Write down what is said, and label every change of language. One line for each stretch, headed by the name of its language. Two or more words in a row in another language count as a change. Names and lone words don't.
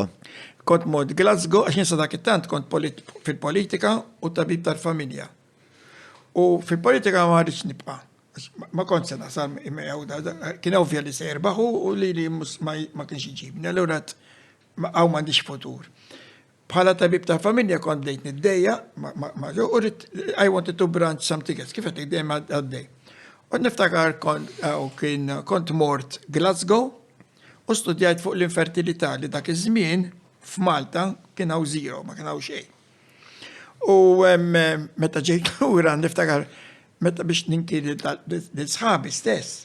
Maltese: Kont mort Glasgow għax jinsa dak it-tant kont fil-politika u tabib tal-familja. U fil-politika ma rridx nibqa'. Ma kont se nasal kien ovvja li se jirbaħu u li ma kienx iġibni. Allura għaw m'għandix futur. Bħala tabib ta' familja kont dejt niddejja,
English: I wanted to branch something else,
Maltese: kif qed dejjem għaddej. U niftakar kont mort Glasgow u studjajt fuq l-infertilità li dak iż-żmien f'Malta kien hawn zero, ma kien hawn xejn. U meta ġejt lura niftakar meta biex ninkiri l-sħabi stess.